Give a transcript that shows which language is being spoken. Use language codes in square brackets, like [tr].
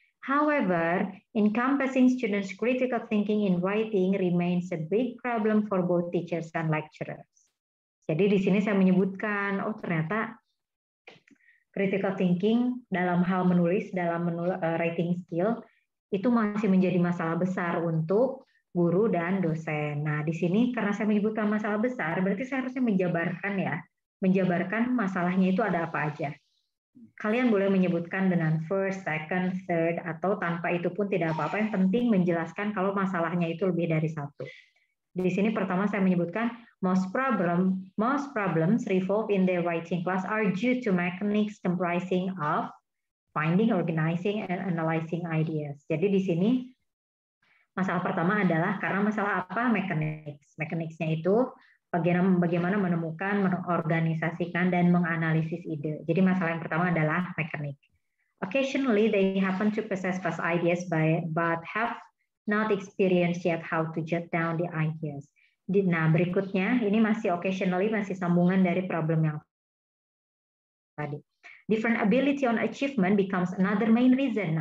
[en] However, encompassing students' critical thinking in writing remains a big problem for both teachers and lecturers. [id] Jadi di sini saya menyebutkan, oh ternyata critical thinking dalam hal menulis, dalam writing skill, itu masih menjadi masalah besar untuk guru dan dosen. Nah, di sini karena saya menyebutkan masalah besar, berarti saya harusnya menjabarkan masalahnya itu ada apa aja. Kalian boleh menyebutkan dengan first, second, third, atau tanpa itu pun tidak apa-apa. Yang penting menjelaskan kalau masalahnya itu lebih dari satu. Di sini pertama saya menyebutkan [en] most problems revolve in their writing class are due to mechanics comprising of finding, organizing, and analyzing ideas. [id] Jadi di sini masalah pertama adalah karena masalah apa? Mechanics. Mechanics-nya itu bagaimana menemukan, mengorganisasikan, dan menganalisis ide. Jadi masalah yang pertama adalah mekanik. [en] Occasionally, they happen to possess vast ideas but have not experienced yet how to jot down the ideas. [id] Nah, berikutnya, ini masih occasionally, masih sambungan dari problem yang tadi. [en] Different ability on achievement becomes another main reason.